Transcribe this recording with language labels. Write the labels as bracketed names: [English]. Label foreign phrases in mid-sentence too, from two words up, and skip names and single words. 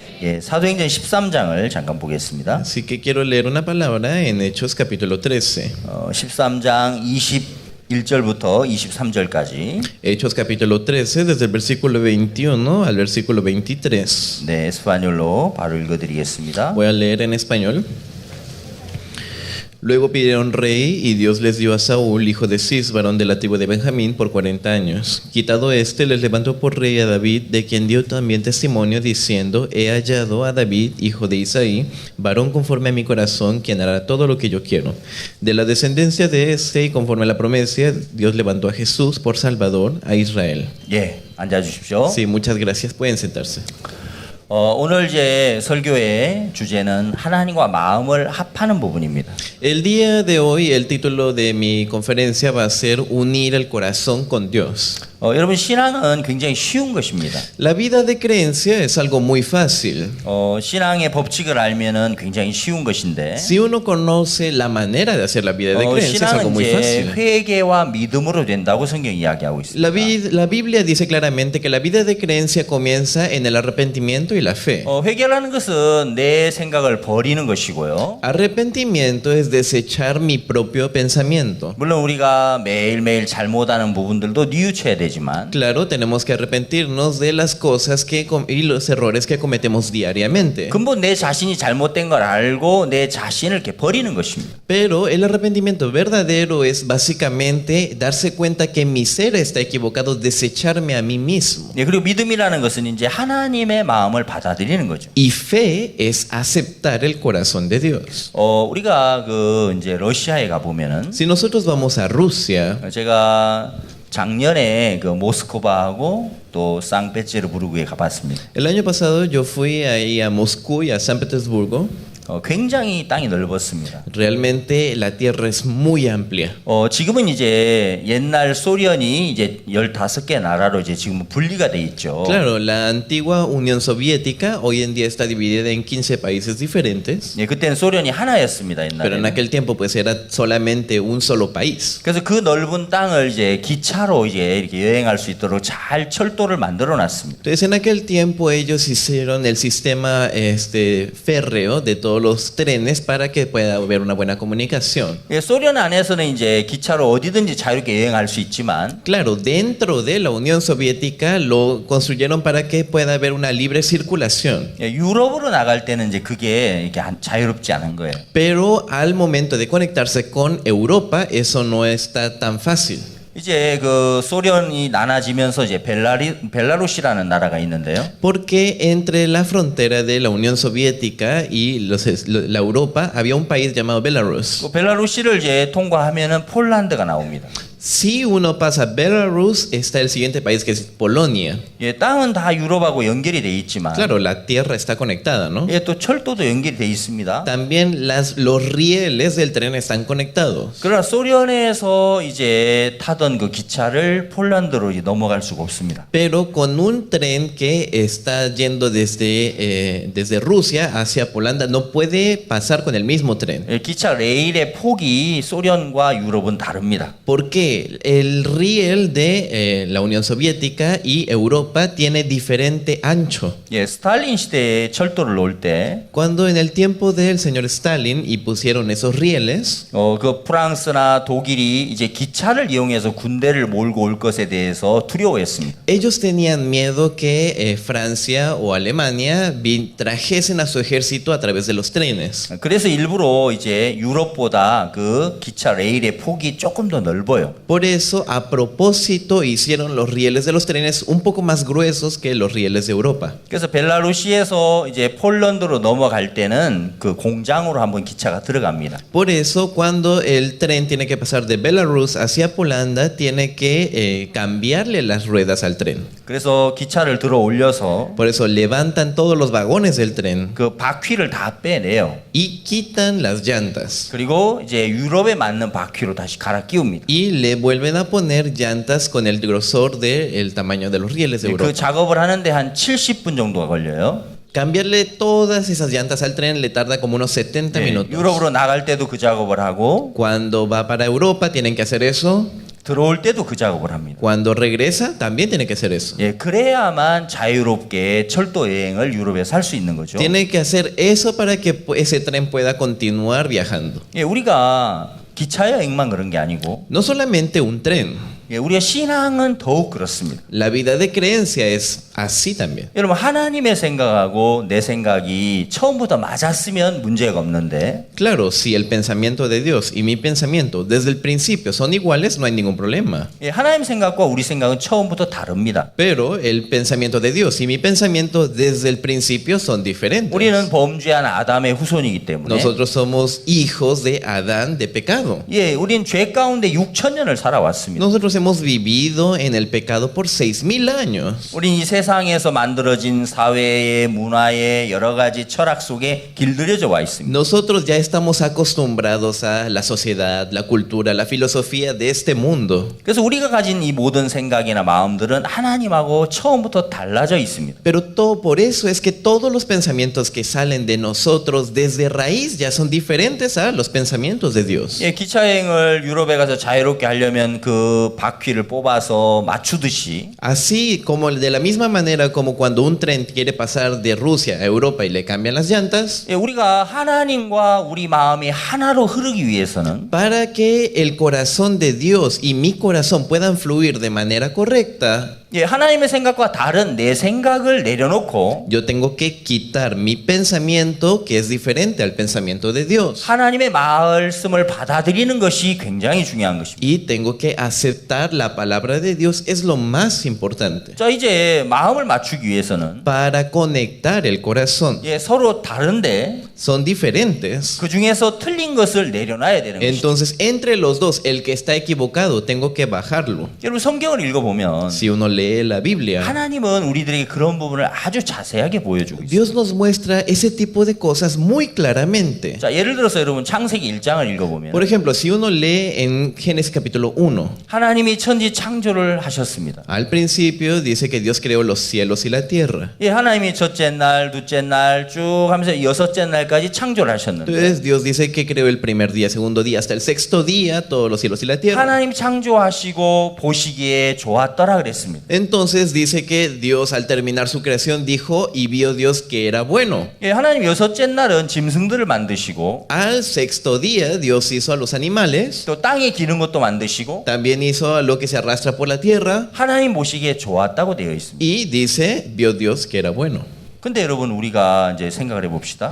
[Korean] 예, 사도행전 13장을 잠깐 보겠습니다. [Spanish] Así que quiero leer una palabra en Hechos capítulo 13. [Korean] 13장 21절부터 23절까지. [Spanish] Hechos capítulo 13, desde el versículo 21 al versículo 23. [Korean] 네, 에스파뇰로 바로 읽어드리겠습니다. [Spanish] Voy a leer en español. Luego pidieron rey y Dios les dio a Saúl, hijo de Cis, varón de la tribu de Benjamín, por 40 años. Quitado este, les levantó por rey a David, de quien dio también testimonio, diciendo: He hallado a David, hijo de Isaí, varón conforme a mi corazón, quien hará todo lo que yo quiero. De la descendencia de este y conforme a la promesa, Dios levantó a Jesús por Salvador a Israel. [Korean] 예, 앉아주십시오. [Spanish] Sí, muchas gracias. Pueden sentarse. [Korean] 오늘 제 설교의 주제는 하나님과 마음을 합하는 부분입니다. [Spanish] El día de hoy, el título de mi conferencia va a ser Unir el corazón con Dios. [Korean] 여러분, 신앙은 굉장히 쉬운 것입니다. [Spanish] La vida de creencia es algo muy fácil. [Korean] 신앙의 법칙을 알면은 굉장히 쉬운 것인데, [Spanish] Si uno conoce la manera de hacer la vida de creencia, es algo [Korean] 신앙은 [Spanish] muy [Korean] 이제 [Spanish] fácil. [Korean] 회개와 믿음으로 된다고 성경이 이야기하고 있습니다. [Spanish] La Biblia dice claramente que la vida de creencia comienza en el arrepentimiento y la fe. [Korean] 회개라는 것은 내 생각을 버리는 것이고요. [Spanish] Arrepentimiento es desechar mi propio pensamiento. [Korean] 물론 우리가 매일매일 잘못하는 부분들도 뉘우쳐야 되지만, [Spanish] Claro, tenemos que arrepentirnos de las cosas y los errores que cometemos diariamente. [Korean] 근본 내 자신이 잘못된 걸 알고 내 자신을 이렇게 버리는 것입니다. [Spanish] Pero el arrepentimiento verdadero es básicamente darse cuenta que mi ser está equivocado, desecharme a mí mismo. [Korean] 예, 그리고 믿음이라는 것은 이제 하나님의 마음을 받아들이는 거죠. [Spanish] Y fe es aceptar el corazón de Dios. [Korean] 우리가 이제 러시아에 가 보면은, [Spanish] Si nosotros vamos a Rusia, [Korean] 제가 작년에 모스크바하고 또 상페테르부르크에 가봤습니다. [Spanish] el año pasado yo fui ahí a Moscú y a San Petersburgo. [Korean] 굉장히 땅이 넓었습니다. [Spanish] Realmente la tierra es muy amplia. [Korean] 지금은 이제 옛날 소련이 이제 15개 나라로 이제 지금 분리가 돼 있죠. [Spanish] Claro, la antigua Unión Soviética hoy en día está dividida en 15 países diferentes. [Korean] 예, 그때는 소련이 하나였습니다, [Spanish] Pero en [Korean] 옛날에. [Spanish] aquel tiempo pues era solamente un solo país. [Korean] 그래서 그 넓은 땅을 이제 기차로 이제 이렇게 여행할 수 있도록 잘 철도를 만들어 놨습니다. [Spanish] Entonces en aquel tiempo ellos hicieron el sistema férreo de todos los trenes para que pueda haber una buena comunicación. [Korean] 예, 소련 안에서는 이제 기차로 어디든지 자유롭게 여행할 수 있지만, [Spanish] Claro, dentro de la Unión Soviética lo construyeron para que pueda haber una libre circulación. [Korean] 예, 유럽으로 나갈 때는 이제 그게 이렇게 자유롭지 않은 거예요. [Spanish] Pero al momento de conectarse con Europa, eso no está tan fácil. [Korean] 이제 소련이 나눠지면서 이제 벨라루시라는 나라가 있는데요. [Spanish] Porque entre la frontera de la Unión Soviética y la Europa había un país llamado Belarus. [Korean] 벨라루시를 이제 통과하면은 폴란드가 나옵니다. [Spanish] Si uno pasa Belarus, está el siguiente país que es Polonia. [Korean] 예, 땅은 다 유럽하고 연결이 돼 있지만, [Spanish] Claro, la tierra está conectada, ¿no? [Korean] 예, 또 철도도 연결이 돼 있습니다. [Spanish] También los rieles del tren están conectados. [Korean] 그러나 소련에서 이제 타던 그 기차를 폴란드로 이제 넘어갈 수가 없습니다. [Spanish] Pero con un tren que está yendo desde Rusia hacia Polanda, no puede pasar con el mismo tren. [Korean] 예, 기차 레일의 폭이 소련과 유럽은 다릅니다. [Spanish] Porque el riel de la Unión Soviética y Europa tiene diferente ancho. [Korean] 예, 스탈린 시대에 철도를 놓을 때, [Spanish] Cuando en el tiempo del señor Stalin y pusieron esos rieles, [Korean] 그 프랑스나 독일이 이제 기차를 이용해서 군대를 몰고 올 것에 대해서 두려워했습니다. [Spanish] ellos tenían miedo que Francia o Alemania trajesen a su ejército a través de los trenes. [Korean] 그래서 일부러 이제 유럽보다 그 기차 레일의 폭이 조금 더 넓어요. [Spanish] Por eso, a propósito, hicieron los rieles de los trenes un poco más gruesos que los rieles de Europa. [Korean] 그래서 벨라루시에서 이제 폴란드로 넘어갈 때는 그 공장으로 한번 기차가 들어갑니다. [Spanish] Por eso, cuando el tren tiene que pasar de Belarus hacia Polanda, tiene que cambiarle las ruedas al tren. [Korean] 그래서 기차를 들어 올려서 [Spanish] Por eso levantan todos los vagones del tren [Korean] 그 바퀴를 다 빼내요. [Spanish] y quitan las llantas. [Korean] 그리고 이제 유럽에 맞는 바퀴로 다시 갈아 끼웁니다. [Spanish] Y le vuelven a poner llantas con el grosor del tamaño de los rieles de [Korean] 그 [Spanish] Europa. [Korean] 작업을 하는데 한 70분 정도가 걸려요. [Spanish] Cambiarle todas esas llantas al tren le tarda como unos 70 minutos. [Korean] 유럽으로 나갈 때도 그 작업을 하고, [Spanish] Cuando va para Europa tienen que hacer eso. [Korean] 들어올 때도 그 작업을 합니다. [Spanish] Cuando regresa, también tiene que hacer eso. [Korean] 예, 그래야만 자유롭게 철도 여행을 유럽에서 할 수 있는 거죠. [Spanish] Tiene que hacer eso para que ese tren pueda continuar viajando. [Korean] 예, 우리가 기차 여행만 그런 게 아니고 [Spanish] No solamente un tren, [Korean] 예, 우리의 신앙은 더욱 그렇습니다. [Spanish] la vida de creencia es así también. [Korean] 여러분 하나님의 생각하고 내 생각이 처음부터 맞았으면 문제가 없는데 [Spanish] Claro, si el pensamiento de Dios y mi pensamiento desde el principio son iguales, no hay ningún problema. [Korean] 예, 하나님 생각과 우리 생각은 처음부터 다릅니다. [Spanish] Pero el pensamiento de Dios y mi pensamiento desde el principio son diferentes. [Korean] 우리는 범죄한 아담의 후손이기 때문에 [Spanish] Nosotros somos hijos de Adán de pecado. [Korean] 예, 우린 죄 가운데 6,000년을 살아왔습니다. [Spanish] Nosotros hemos vivido en el pecado por 6,000 años. [Korean] 우린 이 세상에서 만들어진 사회의 문화의 여러 가지 철학 속에 길들여져 와 있습니다. [Spanish] Nosotros ya estamos acostumbrados a la sociedad, la cultura, la filosofía de este mundo. [Korean] 그래서 우리가 가진 이 모든 생각이나 마음들은 하나님하고 처음부터 달라져 있습니다. [Spanish] Pero todo por eso es que todos los pensamientos que salen de nosotros desde raíz ya son diferentes a los pensamientos de Dios. [Korean] 예, 기차 여행을 유럽에 가서 자유롭게 하려면 그 바퀴를 뽑아서 맞추듯이 [Spanish] Así como de la misma manera como cuando un tren quiere pasar de Rusia a Europa y le cambian las llantas, [Korean] 예, 우리가 하나님과 우리 마음이 하나로 흐르기 위해서는 [Spanish] para que el corazón de Dios y mi corazón puedan fluir de manera correcta, [Korean] 예, 하나님의 생각과 다른 내 생각을 내려놓고 [Spanish] yo tengo que quitar mi pensamiento que es diferente al pensamiento de Dios. [Korean] 하나님의 말씀을 받아들이는 것이 굉장히 중요한 것입니다. [Spanish] Y tengo que aceptar la palabra de Dios, es lo más importante. [Korean] 자, 이제 마음을 맞추기 위해서는 [Spanish] Para conectar el corazón. [Korean] 예, 서로 다른데 [Spanish] Son diferentes. [Korean] 그 중에서 틀린 것을 내려놔야 되는 것이죠. [Spanish] Entonces, entre los dos, el que está equivocado, tengo que bajarlo. [Korean] 여러분 성경을 읽어보면 [Spanish] Si uno lee la Biblia, [Korean] 하나님은 우리들에게 그런 부분을 아주 자세하게 보여주고 있어요. [Spanish] Dios nos muestra ese tipo de cosas muy claramente. [Korean] 자, 예를 들어서 여러분 창세기 1장을 읽어보면 [Spanish] Por ejemplo, si uno lee en Génesis capítulo 1, [Korean] 하나님이 천지 창조를 하셨습니다. [Spanish] al principio dice que Dios creó los cielos y la tierra. [Korean] 예, 하나님이 첫째 날, 둘째 날 쭉 하면서 여섯째 날까지 창조를 하셨는데 [Spanish] Entonces Dios dice que creó el primer día, segundo día, hasta el sexto día, todos los cielos y la tierra. [Korean] 하나님 창조하시고 보시기에 좋았더라 그랬습니다. [Spanish] Entonces dice que Dios al terminar su creación dijo y vio Dios que era bueno. [Korean] 예, 하나님 여섯째 날은 짐승들을 만드시고 [Spanish] Al sexto día Dios hizo a los animales, [Korean] 또 땅에 기는 것도 만드시고 [Spanish] también hizo a lo que se arrastra por la tierra [Korean] 하나님 보시기에 좋았다고 되어 있습니다. [Spanish] y dice, vio Dios que era bueno. [Korean] 근데 여러분 우리가 이제 생각을 해봅시다.